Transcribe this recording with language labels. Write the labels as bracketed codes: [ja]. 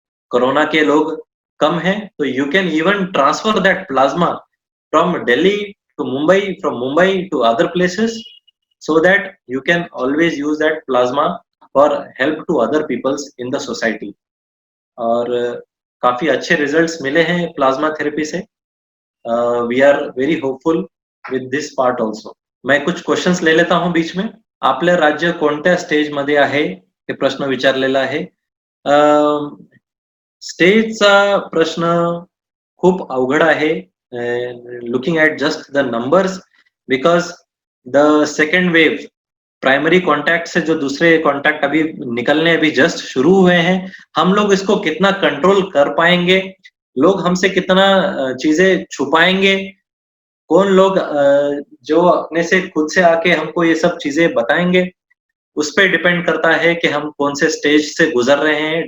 [hi] Corona के लोग कम हैं, [en] तो you can even transfer that plasma from Delhi to Mumbai, from Mumbai to other places, so that you can always use that plasma for help to other peoples in the society. [hi] और काफी अच्छे results मिले हैं plasma therapy से. [en] We are very hopeful with this part also. [hi] मैं कुछ questions ले लेता हूं बीच में. [mr] आपले राज्य कोणत्या स्टेज मध्ये आहे हे प्रश्न विचारलेला आहे. स्टेजचा प्रश्न खूप अवघड आहे, [en] looking at just the numbers, because the second wave [hi] primary contact से जो दूसरे कॉन्टैक्ट अभी निकलने अभी जस्ट शुरू हुए हैं, हम लोग इसको कितना कंट्रोल कर पाएंगे, लोग हमसे कितना चीजें छुपाएंगे, कौन लोग जो अपने से खुद से आके हमको ये सब चीजें बताएंगे, उस पर डिपेंड करता है कि हम कौन से स्टेज से गुजर रहे हैं.